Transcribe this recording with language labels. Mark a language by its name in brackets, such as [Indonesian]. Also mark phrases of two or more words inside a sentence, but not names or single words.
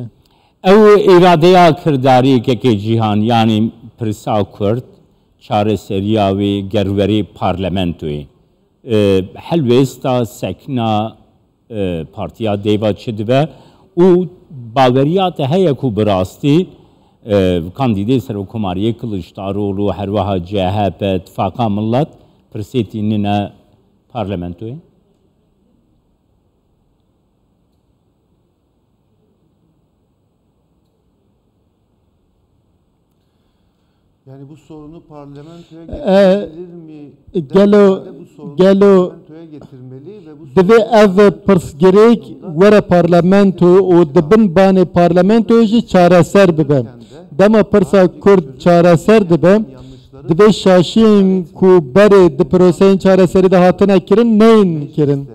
[Kurdish] ew îradeya kirdarî keke Cihan yani pirsa Kurd çareseriya wê gerwerî parlamentoyê helwêsta sekna partiya dêva çi dibe û baweriya te heye ku bi rastî kandîdê serokkomariyê Kılıçdaroğlu her wiha CHP İttifaka Millet pirsêtînine parlamentoyê [Turkish] yani bu sorunu parlamentoya getirilir mi? [Kurdish] Gelo [Turkish] parlamentoya getirmeli ve bu [Kurdish] divê ev pirsgirêk were parlamento û dibin banê parlamentoyê jî çareser bibe. Dema pirsa Kurd çareser dibe, divê şaşiyên ku berê di proseyên çareserî de hatine kirin neyên kirin.